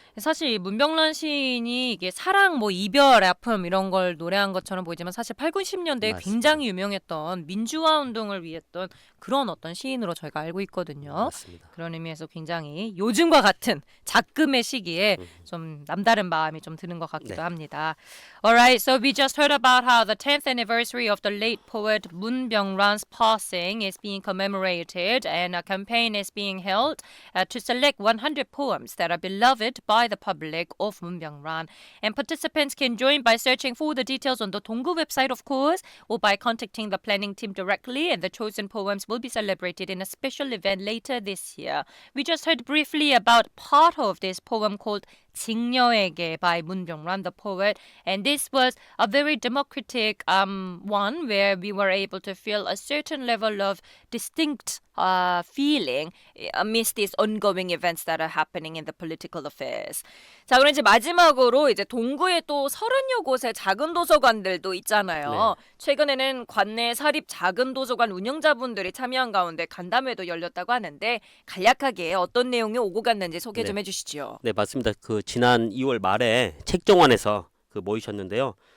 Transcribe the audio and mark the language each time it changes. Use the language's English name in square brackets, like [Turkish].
[Korean] 사실 이 문병란 시인이 이게 사랑, 뭐 이별, 아픔 이런 걸 노래한 것처럼 보이지만 사실 8, 90년대에 맞습니다. 굉장히 유명했던 민주화 운동을 위했던 그런 어떤 시인으로 저희가 알고 있거든요. 맞습니다. 그런 의미에서 굉장히 요즘과 같은 작금의 시기에 좀 남다른 마음이 좀 드는 것 같기도 네. 합니다. [English] Alright, so we just heard about how the 10th anniversary of the late poet Moon Byung-ran's passing is being commemorated and a campaign is being held to select 100 poems that are beloved by the public of Moon Byung-ran. And participants can join by searching for the details on the Donggu website, of course, or by contacting the planning team directly, and the chosen poems will be celebrated in a special event later this year. We just heard briefly about part of this poem called 직녀에게 by Moon Byung-ran, the poet, and this was a very democratic one where we were able to feel a certain level of distinct feeling amidst these ongoing events that are happening in the political affairs. [Korean] 자, 그럼 이제 마지막으로 이제 동구에 또 30여 곳의 작은 도서관들도 있잖아요. 최근에는 관내 사립 작은 도서관 운영자분들이 참여한 가운데 간담회도 열렸다고 하는데 간략하게 어떤 내용이 오고 갔는지 소개 좀 해주시죠. 네, 맞습니다. 그 지난 2월 말에 책정원에서 그 모이셨는데요.